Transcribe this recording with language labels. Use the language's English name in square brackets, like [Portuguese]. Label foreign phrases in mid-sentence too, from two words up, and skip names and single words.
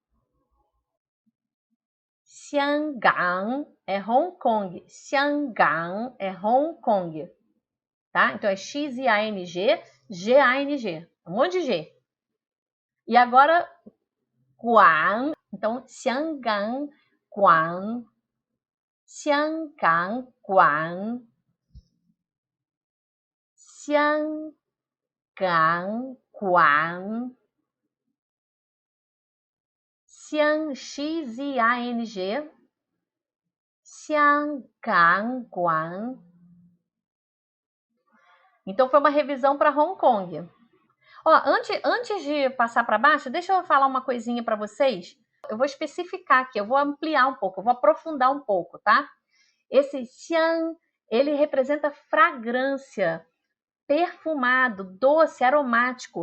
[Portuguese] Xiangang é Hong Kong. Xiangang é Hong Kong. Tá? Então é X-I-A-N-G, G-A-N-G. Um monte de G. E agora, Guan. Então, [Chinese] Xiangang Guan. Xiangang Guan. Xiangang Guan. [Portuguese] Xiang, X-I-A-N-G. [Chinese] Xiangang Guan. [Portuguese] Então, foi uma revisão para Hong Kong. Ó, antes de passar para baixo, deixa eu falar uma coisinha para vocês. Eu vou especificar aqui, eu vou ampliar um pouco, eu vou aprofundar um pouco, tá? Esse xiang, ele representa fragrância, perfumado, doce, aromático.